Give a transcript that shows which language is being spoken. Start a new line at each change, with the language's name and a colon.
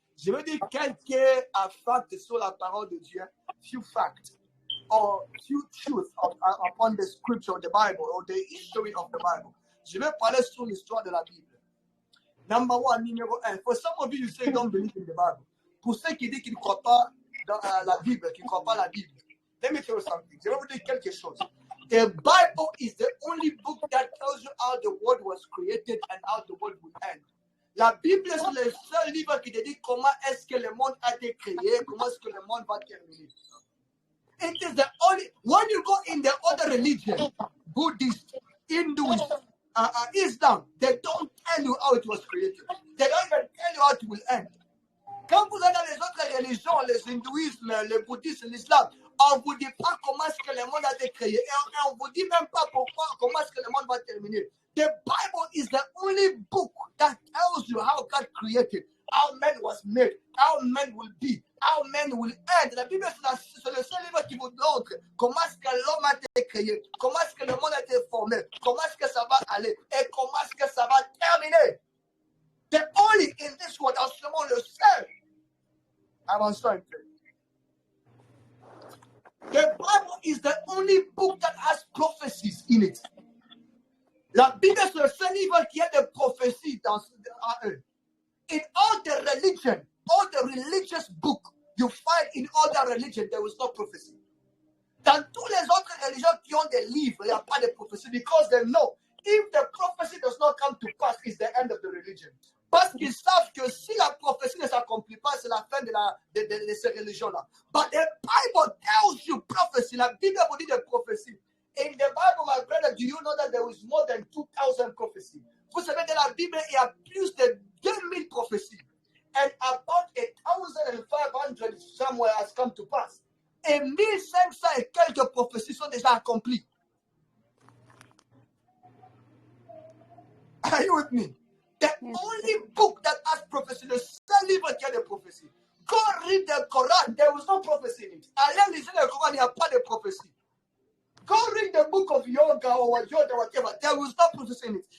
French: Je veux dire quelques facts sur la parole de Dieu.
English: Few facts. Or few truths upon the scripture, the Bible, or the history of the Bible.
French: Je vais parler sur l'histoire de la Bible.
English: Number one,
French: numéro 1.
English: For some of you say you don't believe in the Bible.
French: Pour ceux qui disent qu'ils ne croient pas dans la Bible, qui ne croient pas à la Bible.
English: Let me tell you something.
French: Je vais vous dire quelque chose.
English: The Bible is the only book that tells you how the world was created and how the world will end.
French: La Bible est le seul livre qui te dit comment est-ce que le monde a été créé, comment est-ce que le monde va terminer.
English: It is the only, when you go in the other religion, Buddhist, Hinduist, Islam, they don't tell you how it was created. They don't even tell you how it will end.
French: Quand vous êtes dans les autres religions, les hindouismes, le bouddhisme, l'islam, on ne vous dit pas comment est-ce que le monde a été créé. Et on ne vous dit même pas pourquoi, comment est-ce que le monde va terminer.
English: The Bible is the only book that tells you how God created, how man was made, how man will be, how man will end.
French: La Bible, c'est le seul livre qui vous montre comment est-ce que l'homme a été créé, comment est-ce que le monde a été formé, comment est-ce que ça va aller et comment est-ce que ça va terminer.
English: The only in this world,
French: en ce moment, le seul. Avançons un peu.
English: The Bible is the only book that has prophecies in it.
French: La Bible, c'est le seul livre qui a des prophéties dans eux.
English: In all the religion, all the religious book you find in all the religion, there is no prophecy.
French: Dans toutes les autres religions qui ont des livres, il n'y a pas de prophétie
English: because they know if the prophecy does not come to pass, it's the end of the religion.
French: Parce qu'ils savent que si la prophétie ne s'accomplit pas, c'est la fin de ces religions-là.
English: But the Bible tells you prophecy.
French: La Bible vous dit de prophétie.
English: In the Bible, my brother, do you know that there is more than 2,000 prophecies?
French: Vous savez, dans la Bible, il y a plus de 2000 prophéties.
English: And about 1,500 somewhere has come to pass.
French: Et 1500 et quelques prophéties sont déjà accomplies.
English: Are you with me? The only book that has prophecy, the
French: seul livre qui a des prophéties.
English: Go read the Quran, there was no prophecy in it.
French: Allez lire le Coran, il n'y a pas de prophétie.
English: Go read the book of yoga or yoga, whatever. There was no prophecy in it.